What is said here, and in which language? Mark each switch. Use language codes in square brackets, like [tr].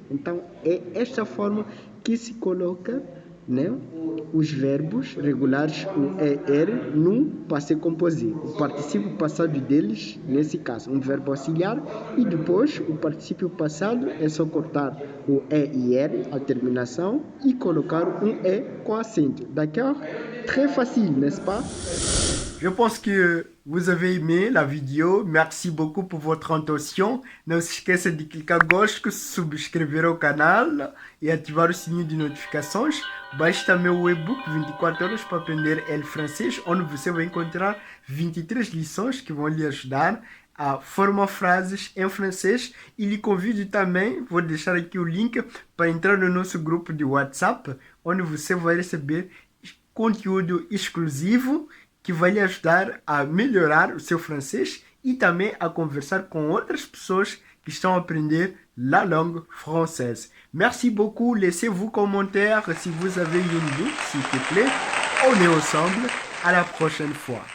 [pt] Então, é esta forma que se coloca, né, os verbos regulares, o E e R, no passé composé. O particípio passado deles, nesse caso, um verbo auxiliar, e depois o particípio passado é só cortar o E e R, a terminação, e colocar um E com acento. [fr] D'accord? Très facile, n'est-ce pas? Je pense que vous avez aimé la vidéo. Merci beaucoup pour votre attention. [pt] Não se esqueça de clicar gostei, subscrever o canal e ativar o sininho de notificações. Baixe também o e-book 24 horas para aprender el francês, onde você vai encontrar 23 lições que vão lhe ajudar a formar frases em francês. E lhe convido também, vou deixar aqui o link para entrar no nosso grupo de WhatsApp, onde você vai receber conteúdo exclusivo que vai lhe ajudar a melhorar o seu francês e também a conversar com outras pessoas qui estão a aprender [fr] la langue française. Merci beaucoup, laissez vos commentaires si vous avez une doute, s'il te plaît. On est ensemble, à la prochaine fois.